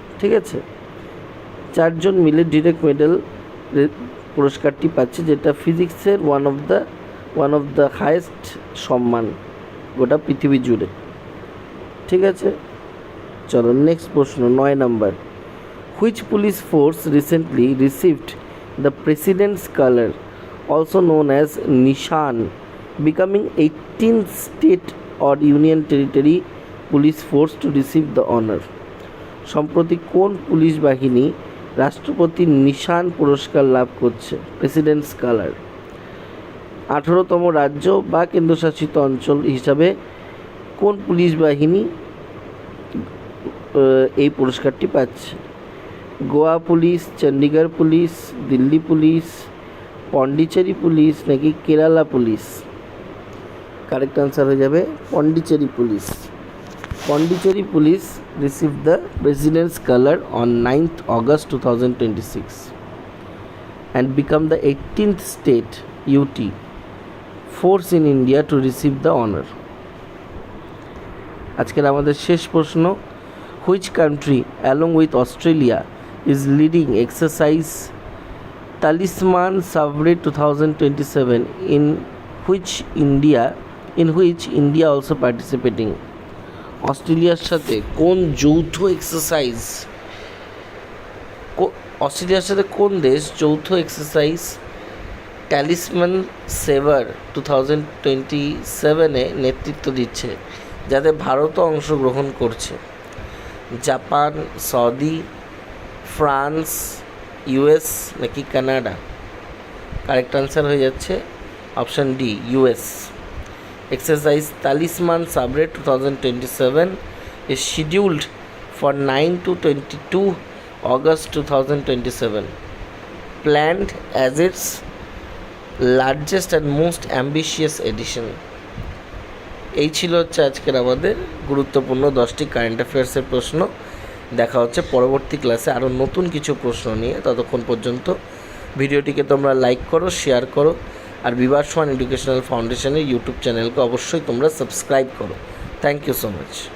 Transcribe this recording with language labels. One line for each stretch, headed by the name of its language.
Bangla: ঠিক আছে, 4জন মিলে ডিরাক মেডেল পুরস্কারটি পাচ্ছে, যেটা ফিজিক্সের
English: one of the highest
Bangla: সম্মান গোটা পৃথিবী জুড়ে। ঠিক আছে, চলো নেক্সট প্রশ্ন, 9 number.
English: Which police force recently received the president's colour also known as Nishan, becoming 18th state or union territory police force to receive the honor.
Bangla: সম্প্রতি কোন পুলিশ বাহিনী রাষ্ট্রপতির নিশান পুরস্কার লাভ করছে? Presidents colour. 18তম রাজ্য বা কেন্দ্রশাসিত অঞ্চল হিসাবে কোন পুলিশ বাহিনী এই পুরস্কারটি পাচ্ছে? Goa police, Chandigarh police, Delhi police, Pondicherry police নাকি কেরালা পুলিশ? কারেক্ট আনসার হয়ে যাবে Pondicherry police.
English: Pondicherry police received the President's Color on 9th August 2026 and become the 18th state UT force in India to receive the honor.
Bangla: আজকের আমাদের শেষ প্রশ্ন,
English: which country along with Australia is leading exercise Talisman Savre 2027 in which India also participating?
Bangla: অস্ট্রেলিয়ার সাথে কোন যৌথ exercise, অস্ট্রেলিয়ার সাথে কোন দেশ যৌথ এক্সারসাইজ ট্যালিসম্যান সেভার 2027-এ নেতৃত্ব দিচ্ছে, যাতে ভারতও অংশগ্রহণ করছে? জাপান, সৌদি, ফ্রান্স, ইউএস নাকি কানাডা? কারেক্ট আনসার হয়ে যাচ্ছে option D, US.
English: Exercise Talisman Sabre 2027 is scheduled for 9 to 22 August 2027, planned as its largest and most ambitious edition.
Bangla: এই ছিল হচ্ছে আজকের আমাদের গুরুত্বপূর্ণ 10টি কারেন্ট অ্যাফেয়ার্সের প্রশ্ন। দেখা হচ্ছে পরবর্তী ক্লাসে আরও নতুন কিছু প্রশ্ন নিয়ে। ততক্ষণ পর্যন্ত ভিডিওটিকে তোমরা লাইক করো, শেয়ার করো, আর বিভাস ওয়ান এডুকেশনাল ফাউন্ডেশনের ইউটিউব চ্যানেলকে অবশ্যই তোমরা সাবস্ক্রাইব করো।
English: Thank you so much.